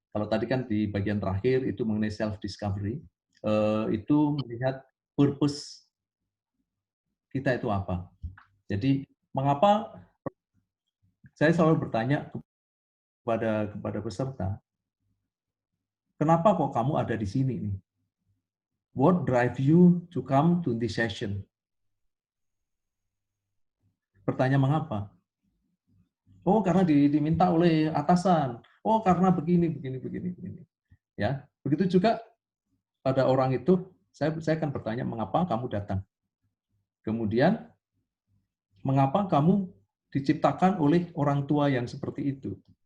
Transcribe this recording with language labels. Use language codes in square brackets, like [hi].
[id] Kalau tadi kan di bagian terakhir itu mengenai self discovery, itu melihat purpose kita itu apa. Jadi mengapa saya selalu bertanya kepada peserta, kenapa kok kamu ada di sini nih? [en] What drive you to come to this session? [id] Bertanya mengapa? Oh, karena diminta oleh atasan. Oh, karena begini, begini, begini, begini. Ya, begitu juga pada orang itu, saya akan bertanya mengapa kamu datang. Kemudian, mengapa kamu diciptakan oleh orang tua yang seperti itu?